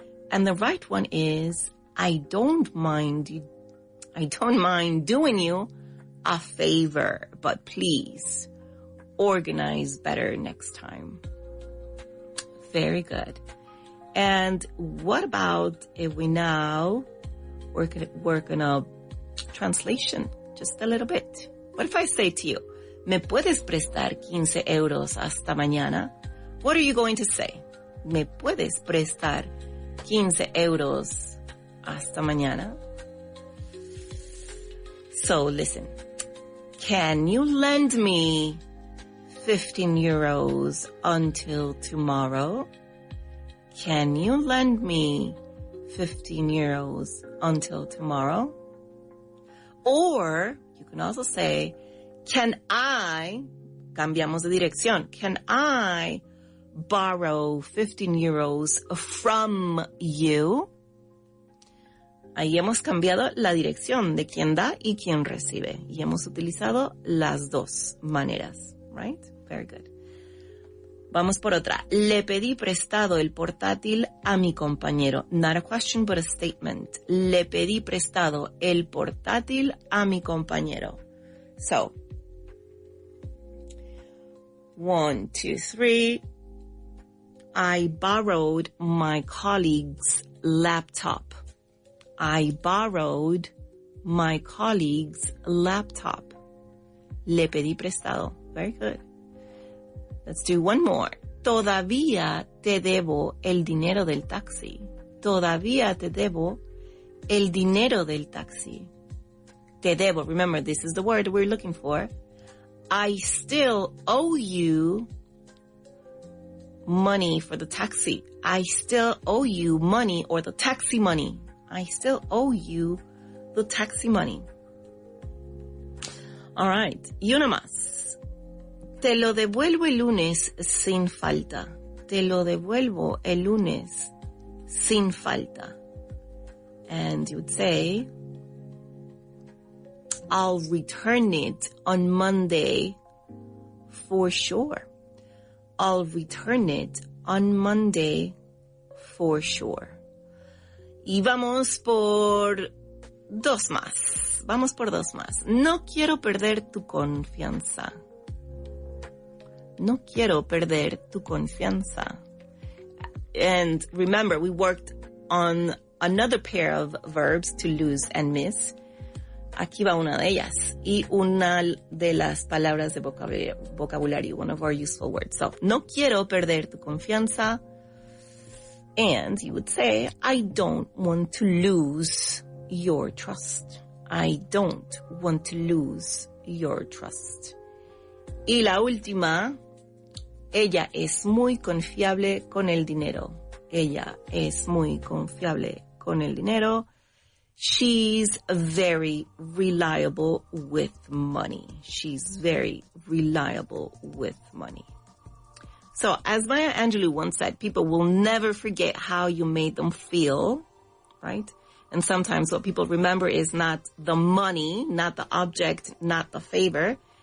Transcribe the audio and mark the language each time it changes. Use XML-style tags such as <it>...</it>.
<en>And the right one is, I don't mind doing you a favor, but please organize better next time. Very good. And what about if we now work on a translation just a little bit? What if I say to you,</en> <es>¿me puedes prestar 15 euros hasta mañana?</es> <en>What are you going to say?</en> <es>¿Me puedes prestar 15 euros hasta mañana?</es> <en>So listen, can you lend me 15 euros until tomorrow? Can you lend me 15 euros until tomorrow? Or you can also say, can I,</en> <es>cambiamos de dirección,</es> <en>can I borrow 15 euros from you?</en> <es>Ahí hemos cambiado la dirección de quién da y quién recibe. Y hemos utilizado las dos maneras,</es> <en>right? Very good.</en> <es>Vamos por otra. Le pedí prestado el portátil a mi compañero.</es> <en>Not a question, but a statement.</en> <es>Le pedí prestado el portátil a mi compañero.</es> <en>So, 1, 2, 3. I borrowed my colleague's laptop. I borrowed my colleague's laptop.</en> <es>Le pedí prestado.</es> <en>Very good. Let's do one more.</en> <es>Todavía te debo el dinero del taxi. Todavía te debo el dinero del taxi. Te debo.</es> <en>Remember, this is the word we're looking for. I still owe you money for the taxi. I still owe you money, or the taxi money. I still owe you the taxi money. All right.</en> <es>Y una más. Te lo devuelvo el lunes sin falta. Te lo devuelvo el lunes sin falta.</es> <en>And you would say, I'll return it on Monday for sure. I'll return it on Monday for sure.</en> <es>Y vamos por dos más. Vamos por dos más. No quiero perder tu confianza. No quiero perder tu confianza.</es> <en>And remember, we worked on another pair of verbs, to lose and miss.</en> <es>Aquí va una de ellas. Y una de las palabras de vocabulario,</es> <en>one of our useful words. So,</en> <es>no quiero perder tu confianza.</es> <en>And you would say, I don't want to lose your trust. I don't want to lose your trust.</en> <es>Y la última, ella es muy confiable con el dinero. Ella es muy confiable con el dinero.</es> <en>She's very reliable with money. She's very reliable with money. So, as Maya Angelou once said, people will never forget how you made them feel, right? And sometimes what people remember is not the money, not the object, not the favor.</en>